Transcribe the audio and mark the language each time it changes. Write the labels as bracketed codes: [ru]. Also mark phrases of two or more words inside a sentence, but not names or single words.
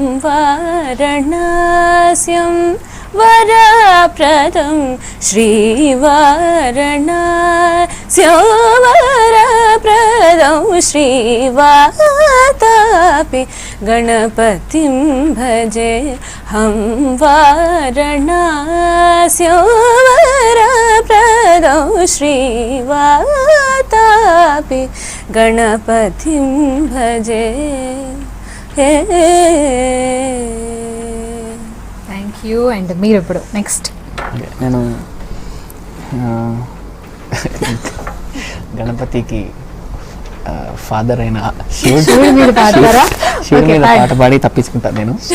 [sa] वाराणस्यं वरप्रदं श्रीवाराणस्यं वरप्रदं श्रीवातापि गणपतिं भजेऽहं, वाराणस्यं वरप्रदं श्रीवातापि गणपतिं भजे. [en] Thank you. [te] అండ్ మీరు ఇప్పుడు నెక్స్ట్? నేను గణపతికి ఫాదర్ అయిన శివుడి మీద పాట పాడి తప్పించుకుంటాను నేను.